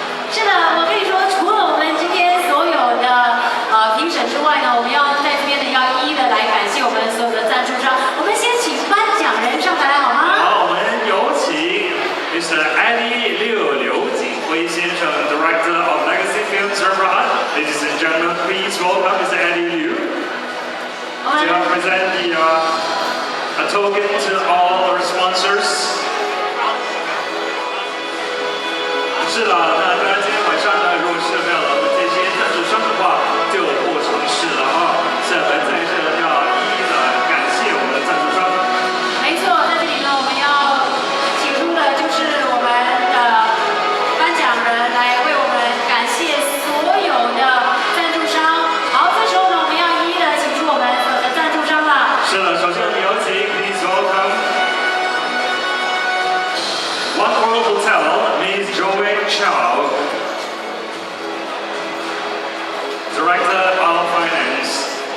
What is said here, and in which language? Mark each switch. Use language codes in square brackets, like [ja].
[zh] 是的，我可以说，除了我们今天所有的评审之外呢，我们要在这边呢要一一的来感谢我们所有的赞助商。我们先请颁奖人上台来好吗？好，我们有请 Mr. [en] Anny 刘景辉先生 ，Director of Legacy Films Berhad. Ladies and gentlemen, please welcome Mr. Anny Liu to present a token to all our sponsors. [zh] 是的，那当然今天晚上呢，如果是没有了我们这些赞助商的话，就不成事了啊。所以我们在这要一一的感谢我们的赞助商。没错，在这里呢，我们要请出的就是我们的颁奖人来为我们感谢所有的赞助商。好，这时候呢，我们要一一的请出我们所有的赞助商了。是的，首先我们有请 [en] Please welcome One World Hotel Miss Zhuo Chao, Director of Finance.